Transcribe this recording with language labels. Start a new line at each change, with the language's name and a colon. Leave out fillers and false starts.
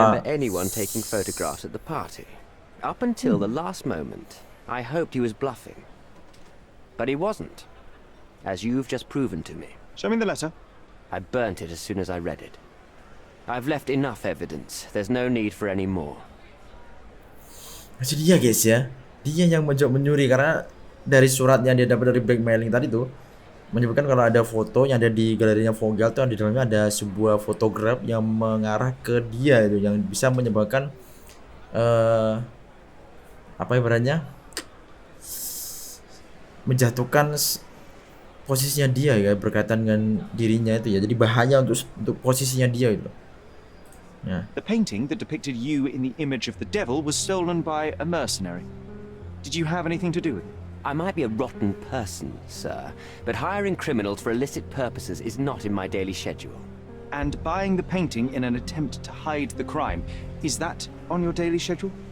English: remember anyone taking photographs at the party. Up until the last moment, I hoped he was bluffing. But he wasn't, as you've just proven to me. Show me the letter. I burnt it as soon as I read it. I've left enough evidence. There's no need for any more.
Indonesian: masih dia guys ya. Dia yang menyuri karena dari surat yang dia dapat dari blackmailing tadi tuh menyebutkan kalau ada foto yang ada di galerinya Vogel tuh di dalamnya ada sebuah fotograf yang mengarah ke dia itu yang bisa menyebabkan apa ibaratnya menjatuhkan posisinya dia ya berkaitan dengan dirinya itu ya. Jadi bahaya untuk posisinya dia itu. Ya.
English: The painting that depicted you in the image of the devil was stolen by a mercenary. Did you have anything to do with it? I might be a rotten person, sir, but hiring criminals for illicit purposes is not in my daily schedule. And buying the painting in an attempt to hide the crime, is that on your daily schedule?